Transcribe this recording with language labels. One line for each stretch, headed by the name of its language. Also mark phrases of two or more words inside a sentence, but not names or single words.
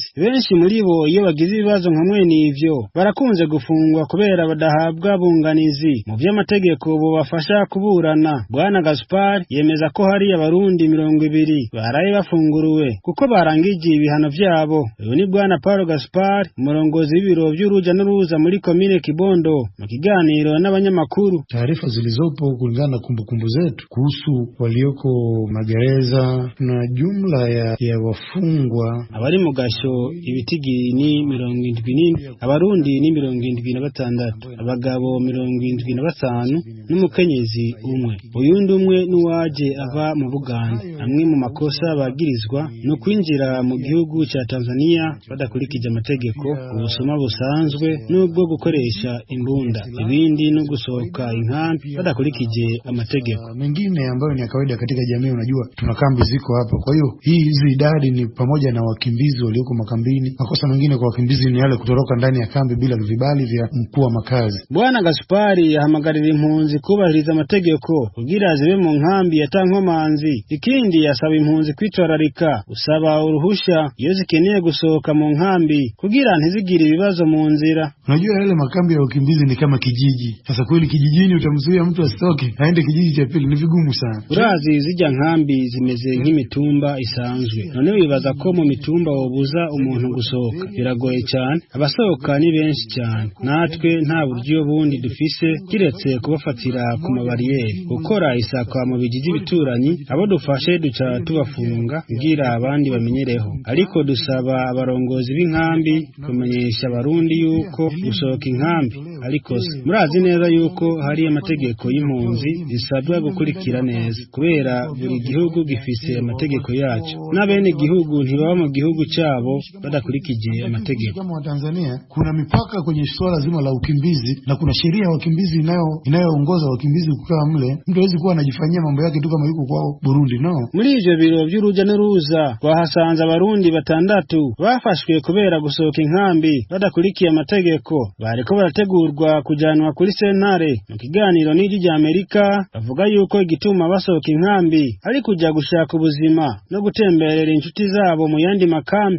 Rundi: Benshi muri bo iyo bagize ibibazo nka mwene ivyo barakunze gufungwa kubera badaha bwabunganizi mu vy'amategeko bubafasha kuburana. Bwana Gaspar yemeza ko hari abarundi 200 baraye bafunguruwe kuko barangije ibihano vyabo. Uyu ni Bwana Paulo Gaspar umurongozi w'ibiro vy'uruja n'uruza muri komine Kibondo mu kiganiro n'abanyamakuru.
Swahili: Taarifa zilizopo kulingana na kumbukumbu zetu kuhusu walioko magereza na jumla ya wafungwa
Rundi: abari mu gasho ibitigi ni 70, abarundi ni 76, abagabo 75 n'umukenyezi umwe. Uyundi umwe nuwaje ava mu Buganda. Amwe mu makosa bagirizwa no kwinjira mu gihugu ca Tanzania badakurikije amategeko, ubusuma busanzwe n'ubwo gukoresha imbunda, ibindi no gusohoka inkambi badakurikije amategeko.
Swahili: Mengine ambayo ni kawaida katika jamii, unajua tuna kambi ziko hapa. Kwa hiyo hizi idadi ni pamoja na wakimbizi walioko makambini. Makosa mengine kwa wakimbizi ni yale kutoroka ndani ya kambi bila vibali vya mkuu wa makazi.
Rundi: Bwana Gaspari yahamagarira impunzi kubahiriza amategeko kugira zibe mu nkambi atankomanzi. Ikindi yasaba impunzi kwitwararika usaba uruhusha iyo zikeneye gusohoka mu nkambi kugira ntizigire ibibazo mu nzira.
Swahili: Unajua yale makambi ya wakimbizi ni kama kijiji. Sasa kweli kijijini utamzuia mtu asitoke aende kijiji cha pili, ni vigumu sana.
Rundi: Urazi zijya nkambi zimeze nk'imitumba isanzwe. None wibaza ko mu mitumba wobuza umuntu gusohoka biragoye cyane. Abasohoka ni benshi cyane. Natwe nta buryo bundi dufise kiretse kubafatira ku mabariyeri, gukora isakwa mu bijiji bituranyi. Abo dufashe duca tubafunga kugira abandi bamenyereho, ariko dusaba abarongozi b'inkambi kumenyesha abarundi yuko gusohoka inkambi ariko murazi neza yuko hari amategeko y'impunzi zisabwa gukurikira neza, kubera buri gihugu gifise amategeko yacu n'abene gihugu ntibaba mu gihugu cyabo badakurikije amategeko.
Swahili: Kama Tanzania kuna mipaka kwenye swala zima la ukimbizi na kuna sheria ya wakimbizi inayoongoza wakimbizi kukaa mle. Mtu hawezi kuwa anajifanyia mambo yake tu kama yuko kwao Burundi, no.
Rundi: Muri ivyo biro vy'uruja n'uruza bahasanze abarundi 6 bafashwe kubera gusohoka inkambi badakurikiye amategeko. Bariko barategurwa kujanwa kuri sentare. Mu kiganiro n'ijwi rya Amerika bavuga yuko igituma basohoka inkambi ari kuja gushaka ubuzima no gutemberera inshuti zabo mu yandi makambi.